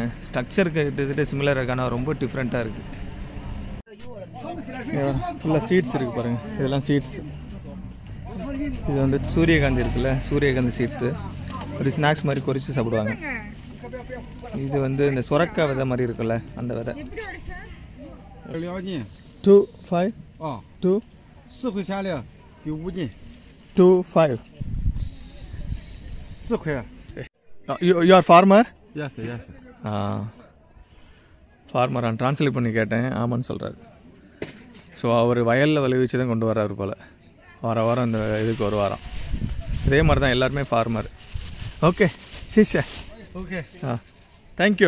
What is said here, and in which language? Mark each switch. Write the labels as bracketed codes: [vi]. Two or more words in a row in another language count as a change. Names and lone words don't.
[ta] ஸ்ட்ரக்சருக்கு கிட்டத்தட்ட சிமிலராக இருக்கு, ஆனால் ரொம்ப டிஃப்ரெண்ட்டாக இருக்குது. ஃபுல்லாக சீட்ஸ் இருக்குது பாருங்கள், இதெல்லாம் சீட்ஸ். இது வந்து சூரியகாந்தி இருக்குல்ல, சூரியகாந்தி சீட்ஸு ஒரு ஸ்நாக்ஸ் மாதிரி குறித்து சாப்பிடுவாங்க. இது வந்து இந்த சுரக்காய் விதை மாதிரி இருக்குல்ல, அந்த விதை. [zh] 25 2 4 块钱的，有5斤。 25 4块。 [en] You are farmer? Yes. [ta] ஃபார்மரான் ட்ரான்ஸ்லேட் பண்ணி கேட்டேன், ஆமான்னு சொல்கிறாரு. ஸோ அவர் வயலில் விளைவிச்சு தான் கொண்டு வர்றாரு போல். வாரம் இந்த இதுக்கு ஒரு வாரம். இதே மாதிரி தான் எல்லாருமே ஃபார்மர். ஓகே. சீஷே ஓகே தேங்க்யூ